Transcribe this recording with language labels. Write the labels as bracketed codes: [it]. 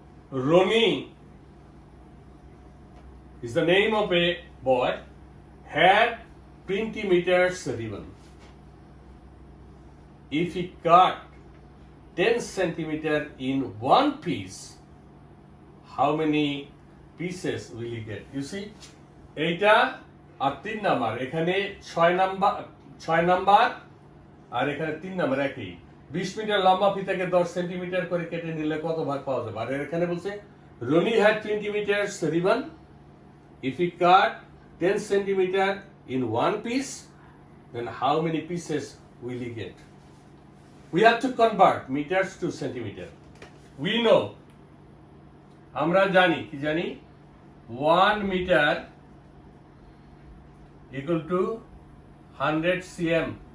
[en] Ronnie is the name of a boy, had 20 meters ribbon. If he cut 10 centimeter in one piece, how many pieces will he get? You see, [bn] এইটা আর 3 number, এখানে 6 number আর এখানে 3 number একই। 20 metre লম্বা ফিতাকে 10 centimetre করে কেটে নিলে কত ভাগ পাওয়া যাবে? আর এখানে বলছে [en] Roni had 20 meters ribbon. If he cut 10 centimeter in one piece, then how many pieces will he get? We have to convert meters to centimeter. We know, [bn] আমরা জানি, কি জানি, [en] 1 meter equal to 100 cm.